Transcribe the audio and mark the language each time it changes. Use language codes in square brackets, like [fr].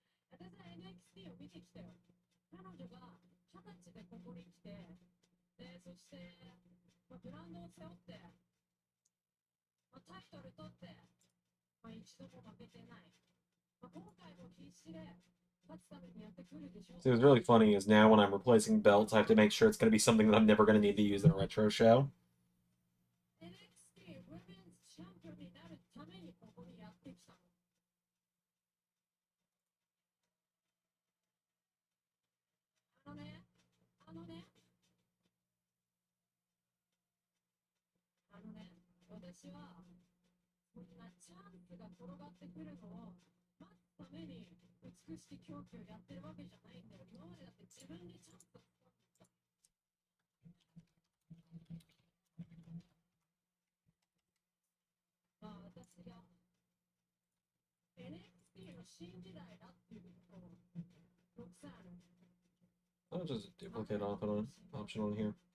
[ja] 私は NXT を見てきたよ。彼女が20歳でここに来て、で、そして、ブランドを背負って、タイトル取って、一度も負けてない。今回も必死で勝つためにやってくるでしょう。 [en] See, what's really funny is now when I'm replacing belts, I have to make sure it's going to be something that I'm never going to need to use in a retro show. [ja] NXT ウィメンズチャンピオンになるためにここにやってきたの。あのね、あのね、あのね、私はそんなチャンスが転がってくるのを待つために美しき狂気をやってるわけじゃないんだよ。今までだって自分でチャンスを掴んできた。私が NXT の新時代だっていうことをロクサーヌ [en] I'll just duplicate off and on option on here.